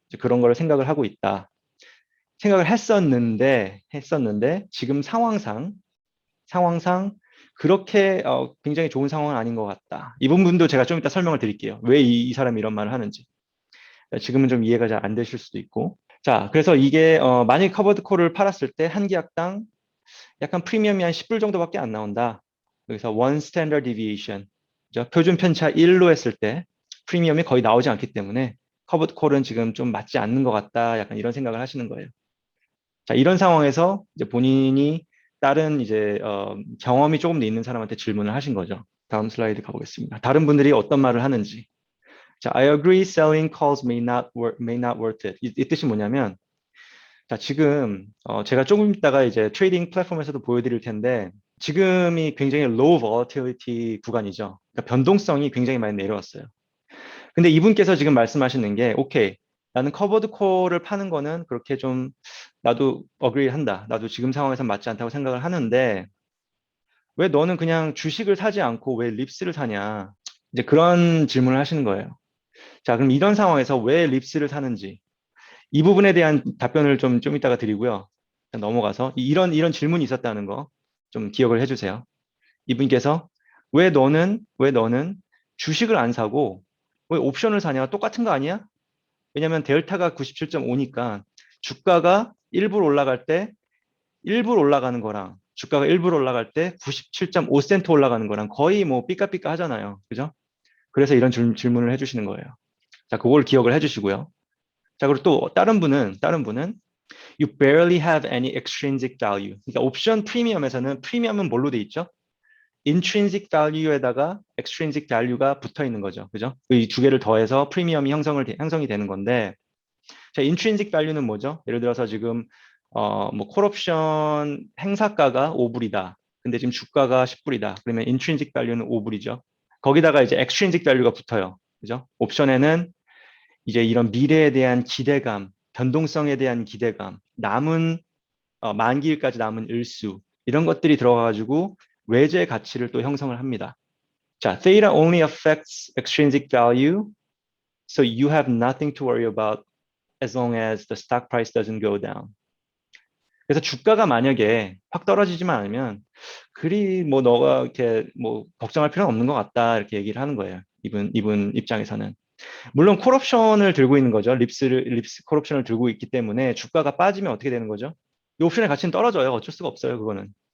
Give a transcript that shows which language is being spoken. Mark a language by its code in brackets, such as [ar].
[ko] 그런 걸 생각을 하고 있다. 생각을 했었는데 지금 상황상 그렇게 굉장히 좋은 상황은 아닌 것 같다. 이 부분도 제가 좀 이따 설명을 드릴게요. 왜 이 사람이 이런 말을 하는지. 지금은 좀 이해가 잘 안 되실 수도 있고. 자, 그래서 이게 만약 커버드 콜을 팔았을 때 한 계약당 약간 프리미엄이 한 10불 정도밖에 안 나온다. 여기서 [en] one standard deviation, [ko] 그죠? 표준 편차 1로 했을 때 프리미엄이 거의 나오지 않기 때문에 커버드 콜은 지금 좀 맞지 않는 것 같다. 약간 이런 생각을 하시는 거예요. 자, 이런 상황에서 이제 본인이 다른 이제 경험이 조금 더 있는 사람한테 질문을 하신 거죠. 다음 슬라이드 가보겠습니다. 다른 분들이 어떤 말을 하는지. [en] 자, I agree selling calls may not worth it. [ko] 이 뜻이 뭐냐면 자, 지금 제가 조금 있다가 이제 트레이딩 플랫폼에서도 보여드릴 텐데 지금이 굉장히 [en] low volatility [ko] 구간이죠. 그러니까 변동성이 굉장히 많이 내려왔어요. 근데 이분께서 지금 말씀하시는 게, 오케이, 나는 커버드 콜을 파는 거는 그렇게 좀, 나도 agree 한다. 나도 지금 상황에선 맞지 않다고 생각을 하는데, 왜 너는 그냥 주식을 사지 않고 왜 립스를 사냐? 이제 그런 질문을 하시는 거예요. 자, 그럼 이런 상황에서 왜 립스를 사는지, 이 부분에 대한 답변을 좀 이따가 드리고요. 넘어가서, 이런 질문이 있었다는 거 좀 기억을 해주세요. 이분께서, 왜 너는 주식을 안 사고, 왜 옵션을 사냐? 똑같은 거 아니야? 왜냐면 델타가 97.5니까 주가가 1불 올라갈 때 1불 올라가는 거랑 주가가 1불 올라갈 때 97.5센트 올라가는 거랑 거의 뭐 삐까삐까 하잖아요. 그죠? 그래서 이런 질문을 해주시는 거예요. 자, 그걸 기억을 해주시고요. 자, 그리고 또 다른 분은 [en] You barely have any extrinsic value. [ko] 그러니까 옵션 프리미엄에서는 프리미엄은 뭘로 돼 있죠? intrinsic value에다가 extrinsic value가 붙어 있는 거죠. 그죠? 이 두 개를 더해서 프리미엄이 형성이 되는 건데, 자, intrinsic value는 뭐죠? 예를 들어서 지금 뭐 콜옵션 행사가가 5불이다. 근데 지금 주가가 10불이다. 그러면 intrinsic value는 5불이죠. 거기다가 이제 extrinsic value가 붙어요. 그죠? 옵션에는 이제 이런 미래에 대한 기대감, 변동성에 대한 기대감, 만기일까지 남은 일수 이런 것들이 들어가가지고 외제 가치를 또 형성을 합니다. [en] 자, theta only affects extrinsic value, so you have nothing to worry about as long as the stock price doesn't go down. [ko] 그래서 주가가 만약에 확 떨어지지만 않으면 그리 뭐 너가 이렇게 뭐 걱정할 필요는 없는 것 같다 이렇게 얘기를 하는 거예요. 이분 입장에서는. 물론 콜옵션을 들고 있는 거죠. 립스 콜옵션을 들고 있기 때문에 주가가 빠지면 어떻게 되는 거죠? 이 옵션의 가치는 떨어져요. 어쩔 수가 없어요. 그거는.